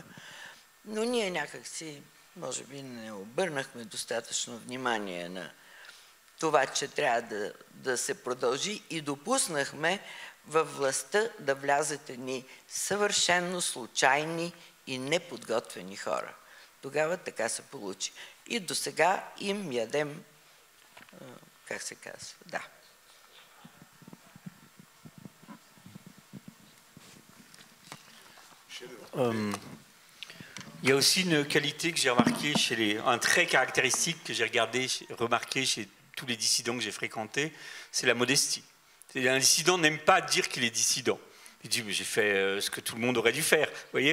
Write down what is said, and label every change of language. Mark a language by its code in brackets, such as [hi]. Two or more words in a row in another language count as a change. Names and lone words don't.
[bg] Но ние някакси, може би, не обърнахме достатъчно внимание на това, че трябва да се продължи и допуснахме във властта да влязат едни съвършенно случайни и неподготвени хора. Тогава така се получи. И до сега им ядем, как се казва, да. [fr] Il y a aussi une qualité que j'ai remarquée un trait caractéristique que j'ai remarqué chez tous les dissidents que j'ai fréquentés, c'est la modestie. Un dissident n'aime pas dire qu'il est dissident. Il dit, mais j'ai fait ce que tout le monde aurait dû faire, vous voyez.